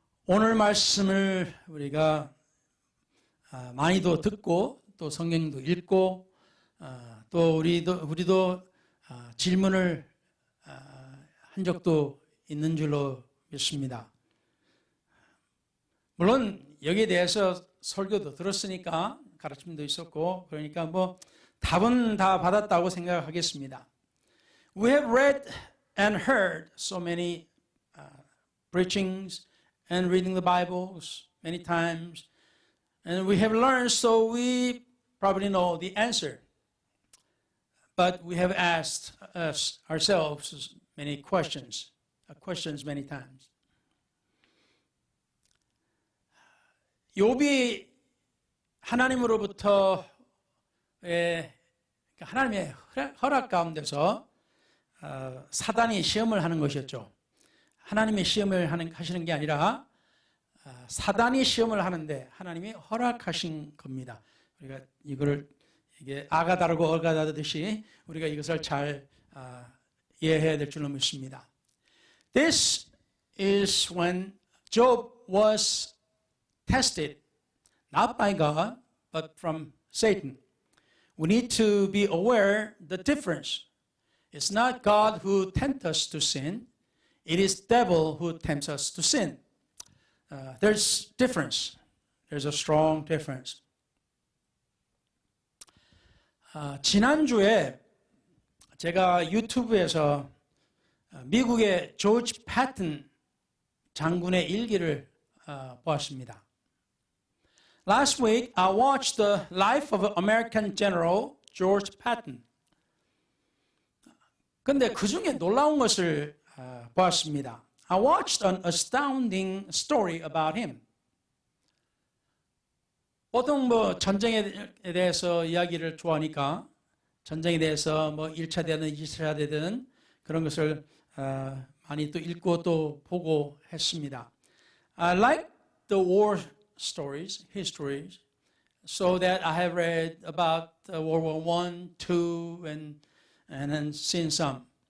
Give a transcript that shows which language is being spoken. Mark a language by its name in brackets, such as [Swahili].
[Korean] 오늘 말씀을 우리가 많이도 듣고 또 성경도 읽고 또 우리도 질문을 한 적도 있는 줄로 믿습니다. 물론 여기에 대해서 설교도 들었으니까 가르침도 있었고 그러니까 뭐 답은 다 받았다고 생각하겠습니다. [English] We have read and heard so many preachings and reading the Bibles many times and we have learned so we probably know the answer. But we have asked ourselves many questions many times. [Korean] 욥이 하나님으로부터 하나님의 허락 가운데서 사단이 시험을 하는 것이었죠. 하나님의 시험을 하시는 게 아니라 사단이 시험을 하는데 하나님이 허락하신 겁니다. 우리가 이게 아가 다르고 어가 다르듯이 우리가 이것을 잘 이해해야 될 줄로 믿습니다. [English] This is when Job was tested, not by God, but from Satan. We need to be aware the difference. It's not God who tempts us to sin. It is devil who tempts us to sin. There's difference. There's a strong difference. [Korean] 지난주에 제가 유튜브에서 미국의 조지 패튼 장군의 일기를 보았습니다. [English] Last week, I watched the life of American General George Patton. [Korean] 그런데 그 중에 놀라운 것을 보았습니다. [English] I watched an astounding story about him. [Korean] 보통 전쟁에 대해서 이야기를 좋아하니까 전쟁에 대해서 1차 대든 2차 대든 그런 것을 많이 또 읽고 또 보고 했습니다. [English] I like the war stories, histories, so that I have read about World War I, II, and then seen some.